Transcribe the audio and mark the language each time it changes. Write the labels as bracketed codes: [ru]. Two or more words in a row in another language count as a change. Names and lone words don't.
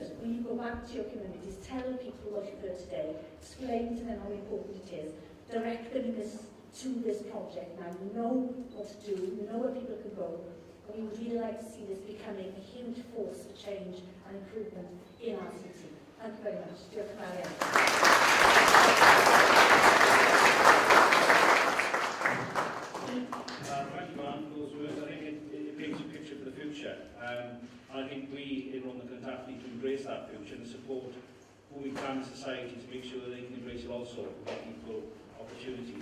[en] When you go back to your communities, tell people what you've heard today, explain to them how important it is, direct them to this project now. You know what to do, you know where people can go, and we would really like to see this becoming a huge force for change and improvement in RCT. Thank you very much. [cy] Diolch yn fawr iawn. [en] Thank you, Mark, for those words. I think it paints a picture for the future. And I think we in Rhondda Cynon Taf need to embrace that future and support who we can in society to make sure that they can embrace it also and get equal opportunities.